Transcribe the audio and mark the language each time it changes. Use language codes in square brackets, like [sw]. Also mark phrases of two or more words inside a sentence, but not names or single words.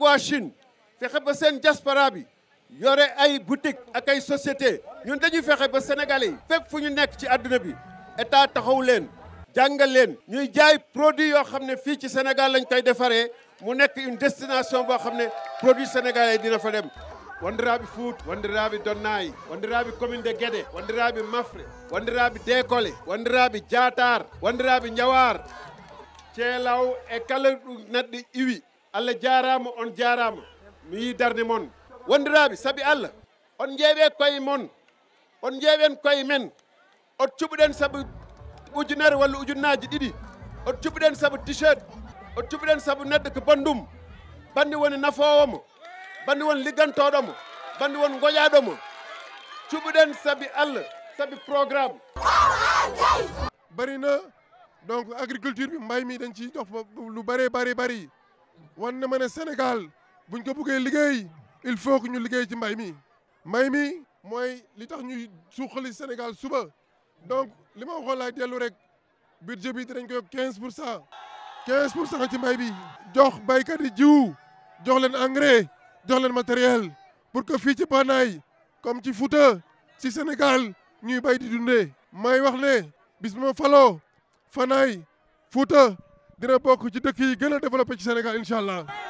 [wo] waa Chine fexe ba seen diaspora bi yore ay boutique ak ay société ñun dañuy fexe ba sénégalais yi fépp fu ñu nekk ci àdduna bi état taxaw leen jàngal leen ñuy jaay produit yoo xam ne fii ci Sénégal lañ koy defaree mu nekk [fr] une destination [wo] boo xam ne produit sénégalais yi dina fa dem [ff] wandiraɓe Fuut wandiraɓe Donnayi wandiraɓe commune de Guédé wandiraɓe Mafre wandiraɓe Dékolé wandiraɓe Diatar wandiraɓe Njawar Ceelaw e kala ɗum neɗɗo iwi Allah jarama on jarama mi yi darde moon wandiraɓe saabi Allah on ƴeeɓe koye moon on ƴeeɓen koye men on cuɓuɗen saabu ujunere walla ujunnaji ɗiɗi on cuɓuɗen saabu t-shirt on cuɓuɗen saabu neɗɗo ko bandum bandi woni nafowomo bandi won liggantoɗomo bandi won goƴaɗomo cuɓuɗen saabi Allah saabi programme [wo] bari na donc agriculture bi mbay mi dañ ci dox lu bari wan na ma ne Sénégal buñ ko bëggee liggéey [fr] il faut que [wo] ñu liggéey ci mbay mi mooy li tax ñuy suuxali Sénégal suba donc li ma waxoon laay dellu rek budget bi dinañ ko yokk 15% ci mbay bi jox baykat yi jiwu jox leen engrais jox leen matériel [fr] pour que [wo] fii ci Banaay comme ci Fouta ci Sénégal ñuy bay di dundee may wax ne bis ma faloo Fanaay Fouta dina bokk ci dëkk yi gën a développé ci Sénégal [ar] incha allah